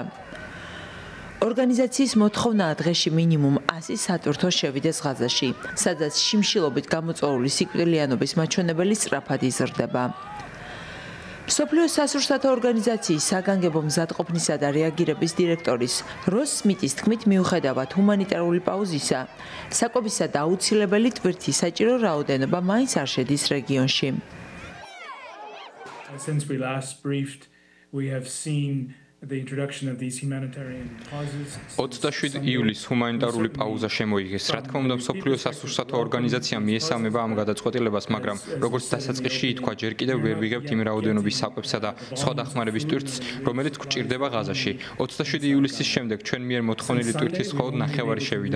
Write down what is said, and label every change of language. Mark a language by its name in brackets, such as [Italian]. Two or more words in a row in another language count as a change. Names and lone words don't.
[Georgian] ორგანიზაციის მოთხოვნაა დღეში მინიმუმ 100 სატვირთო შევიდეს ღაზაში, სადაც შიმშილობით გამოწვეული სიკვდილიანობის მაჩვენებელი სწრაფად იზრდება. მსოფლიო სასურსათო ორგანიზაციის საგანგებო მზადყოფნისა და რეაგირების დირექტორის როს სმიტის თქმით, მიუხედავად ჰუმანიტარული პაუზისა, საკვებისა და აუცილებელი ტვირთის საჭირო რაოდენობა მაინც არ შედის რეგიონში. [English] Since we last briefed, we have seen the introduction of these humanitarian pauses. [Georgian] 27 იulis ჰუმანიტარული პაუზა შემოიღეს. რა თქმა უნდა, მსოფლიო სასურსათო ორგანიზაციამ მიესალმება ამ გადაწყვეტილებას, მაგრამ როგორც დასაწყისში ითქვა, ჯერ კიდევ ვერ ვიღებთ იმ რაოდენობის საკვებსა და სხვა დახმარების ტვირთს, რომელიც გვჭირდება ღაზაში. 27 ივლისის შემდეგ ჩვენ მიერ მოთხოვნილი ტვირთის მხოლოდ ნახევარი შევიდა.